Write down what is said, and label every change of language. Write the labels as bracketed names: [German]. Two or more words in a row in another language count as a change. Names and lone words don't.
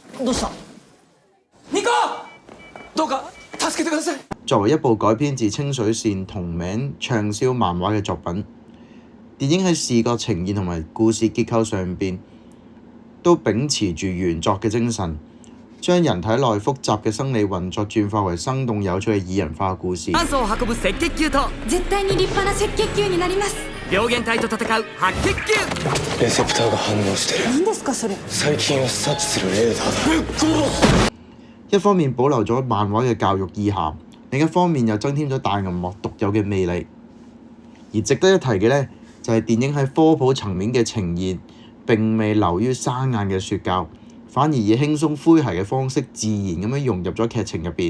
[Cantonese] 作為一部改編自清水線同名暢銷漫畫嘅作品，電影喺視覺呈現同埋故事結構上邊都秉持住原作嘅精神，將人體內複雜嘅生理運作轉化為生動有趣嘅擬人化故事。 [Japanese] 酸素を運ぶ赤血球と絶対に立派な赤血球になります。病原體と戦う白血球。レセプターが反応してる。何ですかそれ？細菌を察知するレーダーだ。 [Cantonese] 一方面保留咗漫畫嘅教育意涵，另一方面又增添咗大銀幕獨有嘅魅力。而值得一提嘅呢，就係電影喺科普層面嘅呈現並未流於生硬嘅説教，反而以輕鬆詼諧嘅方式自然咁樣融入咗劇情入邊。